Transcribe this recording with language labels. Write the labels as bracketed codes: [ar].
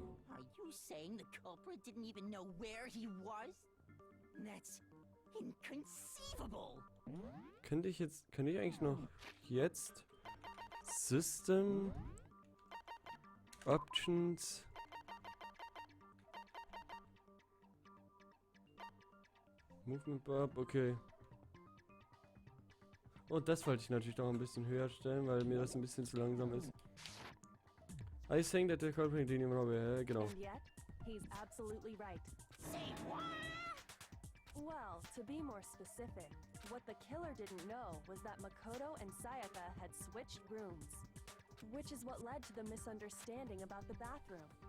[en] Are you saying the culprit didn't even know where he was? That's inconceivable. [de] Könnte ich eigentlich noch jetzt System Options Movement Bar, okay. Und das wollte ich natürlich noch ein bisschen höher stellen, weil mir das ein bisschen zu langsam ist. [en] I think that the culprit didn't even know where, genau. And yet, he's absolutely right. Say what? Well, to be more specific, what the killer didn't know was that Makoto and Sayaka had switched rooms, which is what led to the misunderstanding about the bathroom.